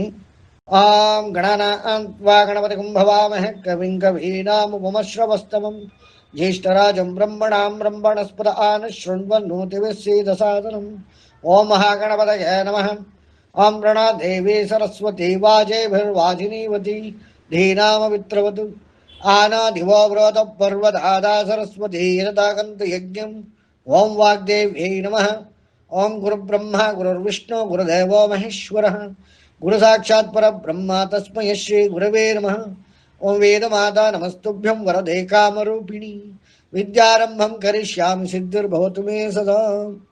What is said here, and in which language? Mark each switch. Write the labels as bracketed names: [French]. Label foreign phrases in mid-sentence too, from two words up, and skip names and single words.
[Sanskrit] ಆಂ ಗಣಾನಾನ್ವಾ ಗಣಪತಿ ಕುಂಭವಾಮಹೆ ಕವಿಂ ಕವೀನಾಮುಪಮಶ್ರವಸ್ತಮಂ ಜ್ಯೇಷ್ಠರಾಜಂ ಬ್ರಹ್ಮಣಾಂ ಬ್ರಹ್ಮಣಸ್ಪದ ಆನ ಶೃಣ್ವನ್ನೋತಿವಿಶ್ಚೇದಸಾದನಂ. ಓಂ ಮಹಾಗಣಪತಯೇ ನಮಃ. ಓಂ ಪ್ರಣಾ ದೇವಿ ಸರಸ್ವತಿ ವಾಜೇಭಿರ್ವಾಜಿನೀವತಿ ಧೀನಾಮವಿತ್ರವತು ಆನಾದಿವೋ ಬೃಹತ ಪರ್ವತಾದಾ ಸರಸ್ವತಿ ಯದಾಗಂತು ಯಜ್ಞಂ. ಓಂ ವಾಗ್ದೇವ್ಯೈ ನಮಃ. ಓಂ ಗುರುಬ್ರಹ್ಮ ಗುರುರ್ವಿಷ್ಣು ಗುರುದೇವೋ ಮಹೇಶ್ವರಃ ಗುರು ಸಾಕ್ಷಾತ್ ಪರಬ್ರಹ್ಮ ತಸ್ಮೈ ಶ್ರೀ ಗುರವೇ ನಮಃ. ಓಂ ವೇದಮಾತಾ ನಮಸ್ತುಭ್ಯಂ ವರದೆ ಕಾಮರೂಪಿಣಿ. ವಿದ್ಯಾರಂಭಂ ಕರಿಷ್ಯಾಮಿ ಸಿದ್ಧಿರ್ಭವತು ಮೇ ಸದಾ.